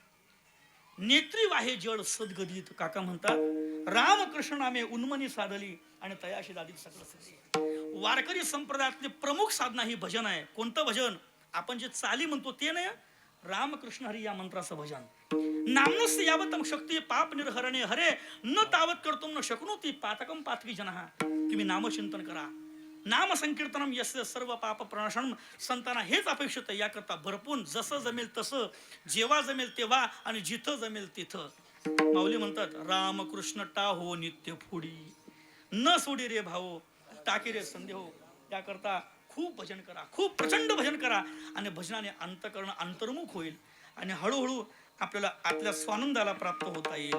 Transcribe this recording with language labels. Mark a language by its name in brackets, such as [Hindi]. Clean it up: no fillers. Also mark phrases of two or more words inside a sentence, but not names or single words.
[Marathi] नेत्री वाहे जड सद्गदित काका म्हणतात, रामकृष्ण नामे उन्मनी साधली आणि तयाशी दादी सगळं सिद्धी. वारकरी संप्रदायातली प्रमुख साधना ही भजन आहे. कोणतं भजन? आपण जे चाली म्हणतो ते नाही, रामकृष्ण हरी या मंत्राचं भजन. [Sanskrit] नामनस्य यावतम शक्ती पाप निर्हरणे हरे न तावत करतो न शक्नोती पातकम पातकी जनहा. [Marathi] तुम्ही नामचिंतन करा, [Sanskrit] नाम संकीर्तनम यस्य सर्व पाप प्रणाशनम. [Marathi] संतांना हेच अपेक्षित आहे. याकरता भरपूर जसं जमेल तसं, जेव्हा जमेल तेव्हा आणि जिथं जमेल तिथं. माऊली म्हणतात, रामकृष्ण टाहो नित्य फुडी, न सोडी रे भाऊ टाकी रे संदेहो. त्याकरता खूप भजन करा, खूप प्रचंड भजन करा आणि भजनाने अंतःकरण अंतर्मुख होईल आणि हळूहळू आपल्याला आतल्या स्वानंदाला प्राप्त होता येईल.